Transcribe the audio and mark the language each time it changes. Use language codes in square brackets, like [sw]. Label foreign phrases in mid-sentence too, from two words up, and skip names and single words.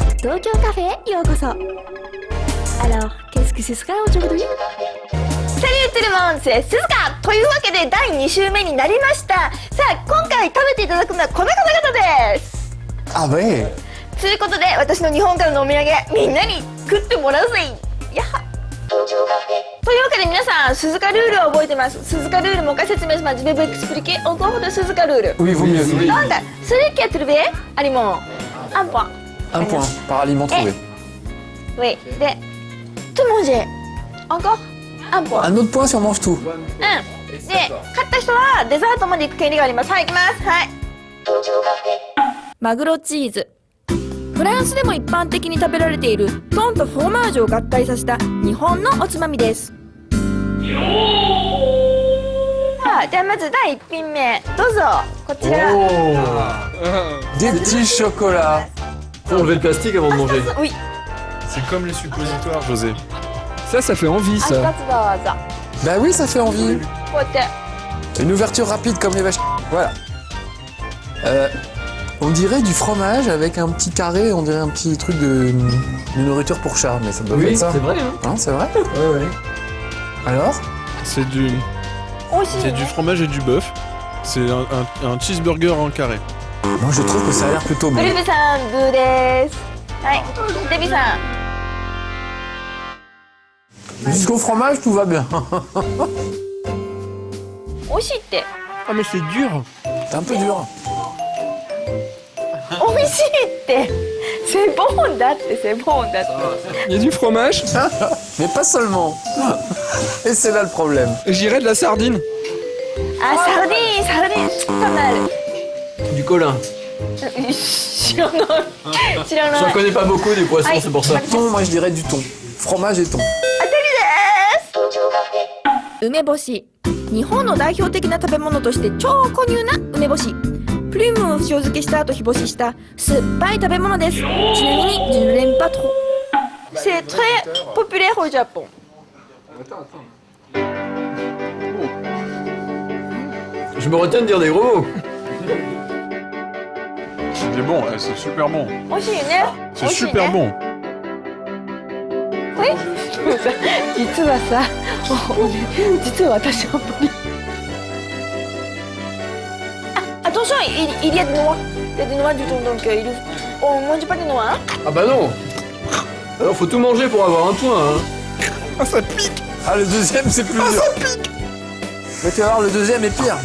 [ja] 東京カフェへようこそ。 [fr] Alors, qu'est-ce que ce sera aujourd'hui? Salut tout le monde, c'est Suzuka [ja] というわけで第2週目になりました。さあ、今回食べていただくのはこの方々です。あ、ouais。ということで、私の日本からのお土産、みんなに食ってもらうぜ。やっは。というわけで皆さん、鈴鹿ルールを覚えてます。鈴鹿ルールもう一回説明します。 Je vais vous expliquer encore de 鈴鹿ルール。 [fr] Oui, vaut mieux. Donc, celui qui a trouvé aliment, un point. Un point par aliment trouvé. Oui, de tout manger. Encore un point. Un autre point si on mange tout. [ja] うん。で、勝った人はデザートまで行く権利があります。はい、行きます。はい。マグロチーズ。フランスでも一般的に食べられているトンとフォーマージュを合体させた日本のおつまみです。さあ、じゃあまず第1品目どうぞ。こちら。 [fr] Des petits chocolats. Faut enlever le plastique avant de manger. Oui. C'est comme les suppositoires, José. Ça fait envie, [ja] あ、一つどうぞ。 [fr] Bah oui, ça fait envie. [ja] こうやって。 [fr] Une ouverture rapide comme les vaches. Voilà. On dirait du fromage avec un petit carré, on dirait un petit truc de nourriture pour chat, mais ça doit Oui, être ça. c'est vrai, hein. Hein, c'est vrai? Ouais, ouais. Alors? C'est du fromage et du bœuf. C'est un cheeseburger en carré. Moi je trouve que ça a l'air plutôt bon. [ja] ブルブさん、グーです。はい。デビさん。 [fr] Jusqu'au fromage, tout va bien. [ja] 美味しいって。 [fr] Ah mais c'est dur. C'est un peu dur. [ja] 美味しいって。 [fr] c'est bon [ja] だって、 [fr] c'est bon [ja] だって。 [fr] Il y a du fromage. Mais pas seulement. Et c'est là le problème. J'irais de la sardine. [ja] あ、サルディン、サルディン、 [fr] pas mal。 Du colin. [ja] 知らない。知らない。 [fr] J'en connais pas beaucoup des poissons, Aïe. c'est pour ça. Thon, moi je dirais du thon. Fromage et thon. [ja] 梅干し。日本の代表的な食べ物として超固乳な梅干し。プリムを塩漬けした後日干しした酸っぱい食べ物です。ちなみに10連覇と。 [fr] C'est très populaire au Japon. Je me retiens de dire des gros mots. C'est bon, c'est super bon. [ja] 美味しいよね。 [fr] C'est super bon. [ja] 実はさ、実は私は [fr] attention, il y a des noix. Il y a des noix du tout, donc on mange pas des noix. Ah bah non. Alors faut tout manger pour avoir un point, hein. Ah ça pique. Ah, le deuxième c'est plus dur. Mais tu vas voir, le deuxième est pire.